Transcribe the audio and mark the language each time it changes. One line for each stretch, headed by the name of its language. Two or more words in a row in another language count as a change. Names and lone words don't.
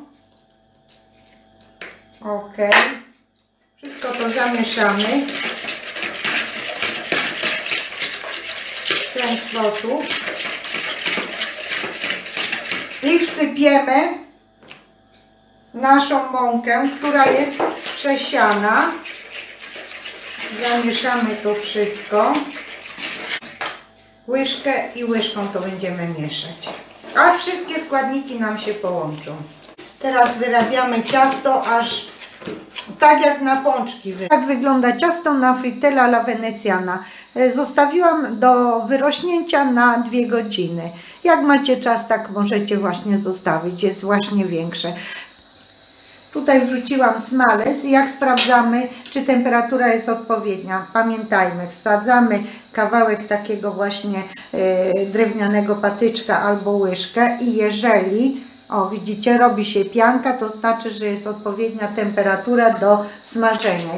Polish: ok, wszystko to zamieszamy w ten sposób i wsypiemy naszą mąkę, która jest przesiana, zamieszamy to wszystko. Łyżkę i łyżką to będziemy mieszać, a wszystkie składniki nam się połączą. Teraz wyrabiamy ciasto aż tak jak na pączki. Tak wygląda ciasto na
Italian: frittelle alla veneziana.
Polish: Zostawiłam do wyrośnięcia na 2 godziny. Jak macie czas, tak możecie właśnie zostawić, jest właśnie większe. Tutaj wrzuciłam smalec i jak sprawdzamy, czy temperatura jest odpowiednia, pamiętajmy, wsadzamy kawałek takiego właśnie drewnianego patyczka albo łyżkę i jeżeli, o widzicie, robi się pianka, to znaczy, że jest odpowiednia temperatura do smażenia.